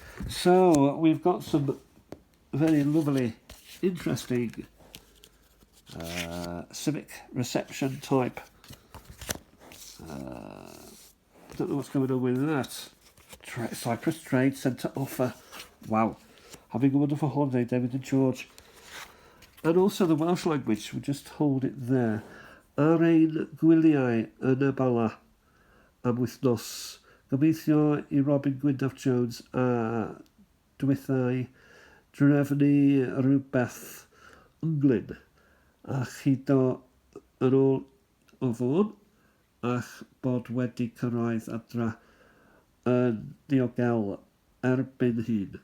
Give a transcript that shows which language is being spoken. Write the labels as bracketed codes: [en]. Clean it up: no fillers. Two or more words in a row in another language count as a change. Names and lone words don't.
[en] So, we've got some very lovely, interesting civic reception type. Don't know what's going on with that. Cyprus Trade Centre offer. Wow. Having a wonderful holiday, David and George. And also the Welsh language, we'll just hold it there. [cy] Ar ein gwyliau yn y bala am wythnos. Gobeithio I Robin Gwyndaf Jones a dwythau drefnu rhywbeth ynglyn a chido yn ôl o fôn ach bod wedi cyrraedd adra yn ddiogel erbyn hyn.